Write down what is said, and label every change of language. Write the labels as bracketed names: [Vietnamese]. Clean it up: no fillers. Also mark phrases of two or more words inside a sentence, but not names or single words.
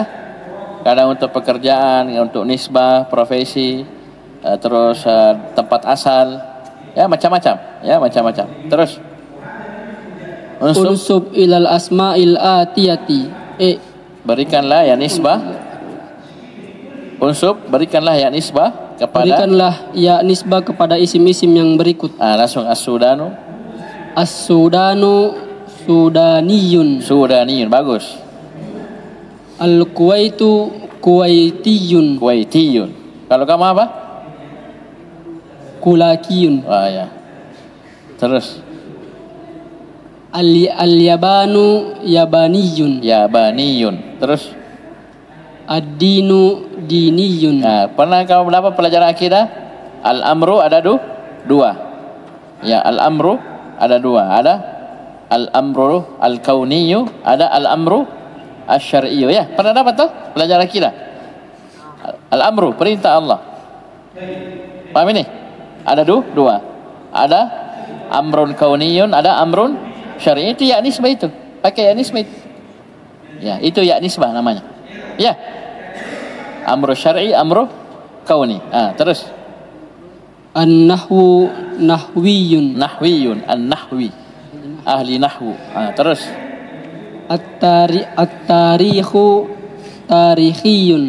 [Indonesian] Kadang untuk pekerjaan, untuk nisbah, profesi, terus tempat asal, ya macam-macam, ya macam-macam. Terus [Arabic] انسب إلى الأسماء الآتية. [Indonesian] Berikanlah ya nisbah. Unsub, berikanlah ya nisbah kepada. Berikanlah ya nisbah kepada isim-isim yang berikut. Langsung As-Sudanu. [Arabic] السودان سوداني. [Indonesian] Sudaniyun, bagus. [Arabic] الكويت كويتي. [Indonesian] Kuwaitiyun. Kalau kamu apa? Kulakiyun. Wah ya. Terus [Arabic] اليابان ياباني. [Indonesian] Yabaniyun. Terus [Arabic] الدين ديني. [Indonesian] pernah kamu mendapat pelajaran akidah? Al-amru ada dua. Ya, al-amru ada dua. Ada [Arabic] الأمر الكوني, [Indonesian] ada [Arabic] الأمر الشرعي. [Indonesian] Ya, pernah dapat tuh pelajaran akidah? Al-amru, perintah Allah. Paham ini? Ada dua. Ada [Arabic] أمر كوني, [Indonesian] ada [Arabic] أمر شرعي. [Indonesian] Itu ya nisbah itu. Pakai ya nisbah itu. Ya, itu ya nisbah namanya. Ya. [Arabic] أمر شرعي، أمر كوني. Terus النحو نحوي. نحوي، النحو. أهل النحو. Terus التاريخ تاريخي.